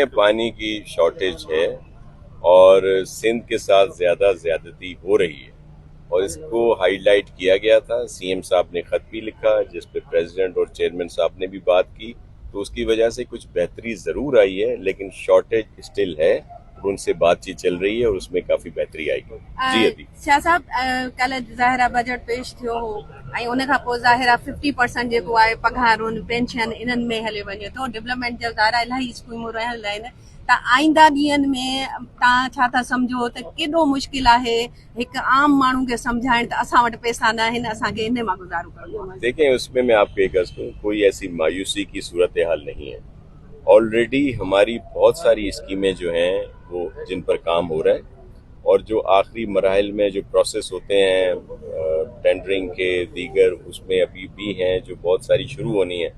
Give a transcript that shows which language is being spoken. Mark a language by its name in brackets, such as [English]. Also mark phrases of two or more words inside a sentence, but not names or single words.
[Urdu] دیکھیں پانی کی شارٹیج ہے اور سندھ کے ساتھ زیادہ زیادتی ہو رہی ہے اور اس کو ہائی لائٹ کیا گیا تھا. سی ایم صاحب نے خط بھی لکھا جس پہ پریزیڈنٹ اور چیئرمین صاحب نے بھی بات کی. تو اس کی وجہ سے کچھ بہتری ضرور آئی ہے لیکن شارٹیج اسٹل ہے. ان سے بات چیت چل رہی ہے اور اس میں کافی بہتری آئی ہے. جی ابھی [Sindhi] شاہ صاحب کل ظاہرہ بجٹ پیش थियो हो ऐं उन खां पोइ ज़ाहिर आहे 50% जेको आहे पघारुनि पेंशन इन्हनि में हले वञे थो. डेवलपमेंट जा ज़ाहिर इलाही स्कीमूं रहियल आहिनि. त आईंदा ॾींहंनि में तव्हां छा था सम्झो त केॾो मुश्किल आहे हिकु आम माण्हू खे सम्झाइण त असां वटि पैसा न आहिनि असांखे इन मां गुज़ारो करिणो आहे. [Urdu] دیکھیں اس میں آپ کو ایک عرض کروں کوئی ایسی مایوسی کی صورتحال نہیں ہے. آلریڈی ہماری بہت ساری اسکیمیں جو ہیں وہ جن پر کام ہو رہا ہے اور جو آخری مراحل میں جو پروسیس ہوتے ہیں ٹینڈرنگ کے دیگر اس میں ابھی بھی ہیں جو بہت ساری شروع ہونی ہیں.